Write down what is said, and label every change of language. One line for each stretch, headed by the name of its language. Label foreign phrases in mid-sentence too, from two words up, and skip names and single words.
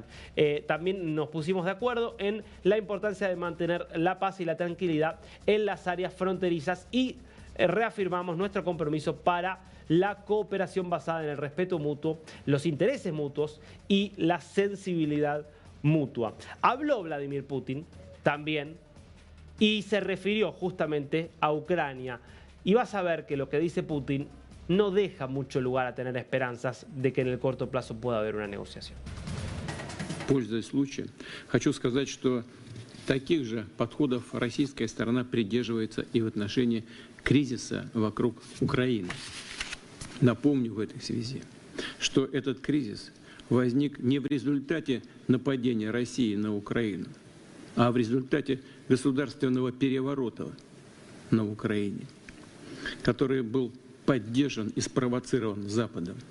Spanish: También nos pusimos de acuerdo en la importancia de mantener la paz y la tranquilidad en las áreas fronterizas y reafirmamos nuestro compromiso para la cooperación basada en el respeto mutuo, los intereses mutuos y la sensibilidad mutua. Habló Vladimir Putin también y se refirió justamente a Ucrania. Y vas a ver que lo que dice Putin no deja mucho lugar a tener esperanzas de que en el corto plazo pueda haber una negociación.
Russian: Пользуясь случаем, хочу сказать, что таких же подходов российская сторона придерживается и в отношении кризиса вокруг Украины. Напомню в этой связи, что этот кризис возник не в результате нападения России на Украину, а в результате государственного переворота на Украине, который был поддержан и спровоцирован Западом.